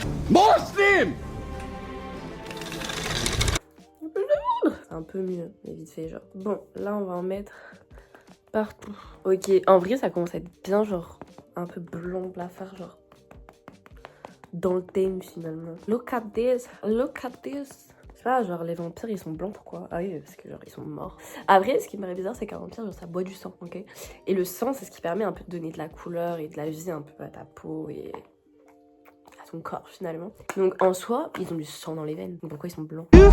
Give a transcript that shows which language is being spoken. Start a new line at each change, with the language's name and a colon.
English: More steam.
French: C'est un peu mieux mais vite fait genre. Bon là on va en mettre partout. Ok en vrai ça commence à être bien genre un peu blanc blafard genre. Dans le thème finalement.
English: Look at this, look at this.
French: Je sais pas, genre les vampires ils sont blancs pourquoi? Ah oui parce que genre ils sont morts. Après ce qui me paraît bizarre c'est qu'un vampire genre ça boit du sang, ok? Et le sang c'est ce qui permet un peu de donner de la couleur et de la vie un peu à ta peau et à ton corps finalement. Donc en soi ils ont du sang dans les veines. Donc pourquoi ils sont blancs?